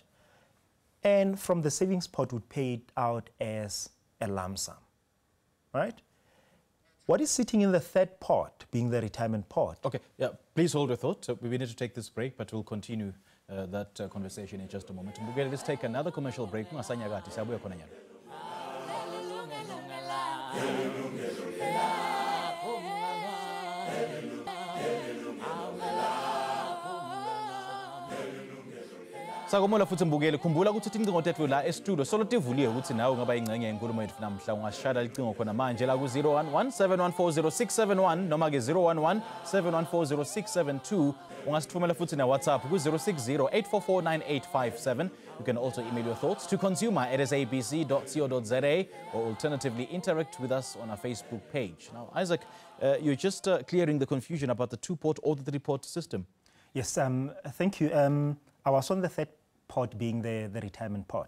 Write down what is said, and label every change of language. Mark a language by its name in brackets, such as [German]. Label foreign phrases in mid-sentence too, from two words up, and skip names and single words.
[English] And from the savings pot, would pay it out as a lump sum, right? What is sitting in the third pot, being the retirement pot? Okay, yeah, please hold your thought. We need to take this break, but we'll continue that conversation in just a moment. Let's take another commercial break. [Swati] Sakomola futhi mbukeli khumbula ukuthi icingo tethu la e-studio solo tivuliwe ukuthi nawe ungaba ingcenye yenkulumo yethu namhla ungashada icingo khona manje la ku-011 7140671 noma ke 011 7140672 ungasithumela futhi na WhatsApp ku-060 8449857. [English] You can also email your thoughts to consumer@sabc.co.za or alternatively interact with us on our Facebook page. Now, Isaac, you're just clearing the confusion about the two-pot or the three-pot system. Yes, thank you. I was on the third pot being the retirement pot.